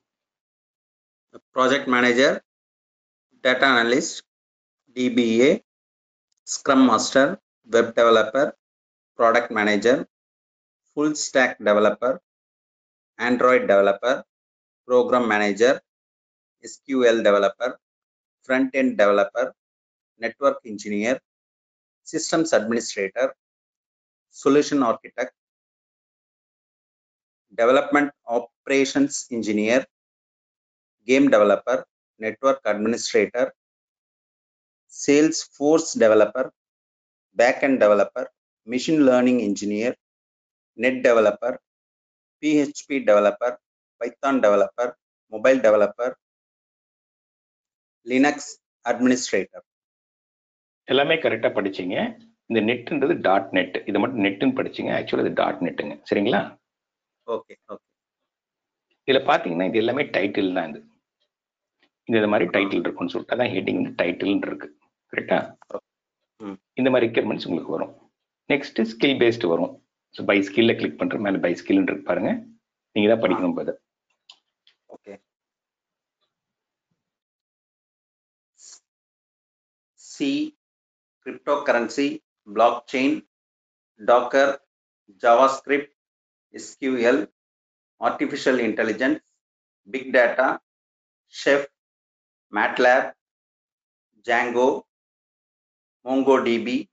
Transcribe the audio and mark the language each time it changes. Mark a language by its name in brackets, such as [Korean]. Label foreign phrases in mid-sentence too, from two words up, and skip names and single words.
[English] project manager, data analyst, DBA, scrum master, web developer, product manager, full stack developer, android developer, program manager, SQL developer, front end developer, network engineer, systems administrator, solution architect, development operations engineer, game developer, network administrator, Salesforce developer, backend developer, machine learning engineer, net developer, PHP developer, Python developer, mobile developer, Linux administrator. [Tamil] எல்லாமே கரெக்டாக படிச்சிங்க. இந்த நெட்ன்றது .net, இதை மட்டும் நெட்டுன்னு படிச்சிங்க. ஆக்சுவலாக இது .netங்க. சரிங்களா? [English] okay okay. [Tamil] இதில் பார்த்தீங்கன்னா இது எல்லாமே டைட்டில் தான். இந்த மாதிரி டைட்டில் இருக்குன்னு சொல்லிட்டு அதான் [English] heading title [Tamil] இருக்கு. கரெக்டா? இந்த மாதிரி ரெக்யர்மெண்ட்ஸ் உங்களுக்கு வரும். [English] next skill based வரும். so by skill click [Tamil] பண்ற மேலே [English] by skill [Tamil] இருக்கு பாருங்க. நீங்க தான் படிக்கணும் போது. ஓகே. [English] C, cryptocurrency, blockchain, Docker, JavaScript, SQL, artificial intelligence, big data, Chef, MATLAB, Django, MongoDB,